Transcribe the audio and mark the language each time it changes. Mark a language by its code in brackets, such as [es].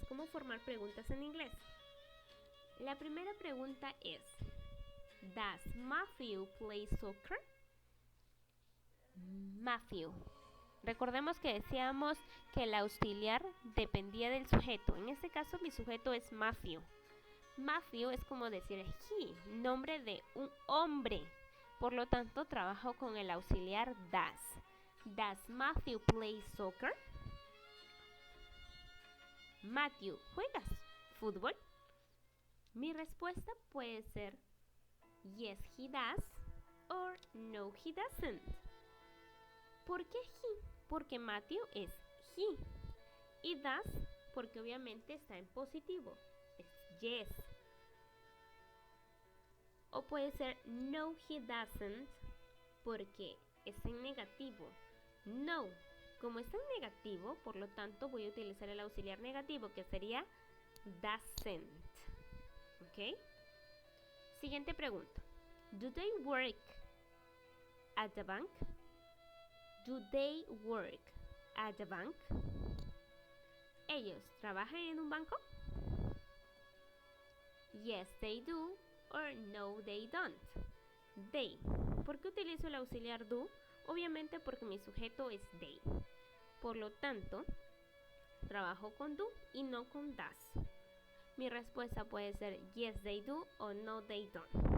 [es] ¿Cómo formar preguntas en inglés? La primera pregunta es: [en] ¿Does Matthew play soccer? [es] Matthew. Recordemos que decíamos que el auxiliar dependía del sujeto. En este caso mi sujeto es Matthew. Matthew es como decir he, nombre de un hombre. Por lo tanto, trabajo con el auxiliar does. [en] Does Matthew play soccer? [es] Matthew, ¿juegas fútbol? Mi respuesta puede ser [en] yes he does or no he doesn't. [es] ¿Por qué he? Porque Matthew es he. Y does porque obviamente está en positivo. Es yes. O puede ser [en] no he doesn't [es] porque está en negativo. No. Como está en negativo, por lo tanto voy a utilizar el auxiliar negativo que sería doesn't. [en] ¿Ok? [es] Siguiente pregunta. [en] Do they work at the bank? Do they work at the bank? [es] ¿Ellos trabajan en un banco? [en] Yes, they do, or no, they don't. They. [es] ¿Por qué utilizo el auxiliar do? Obviamente porque mi sujeto es they. Por lo tanto, trabajo con do y no con does. Mi respuesta puede ser [en] yes, they do o no, they don't.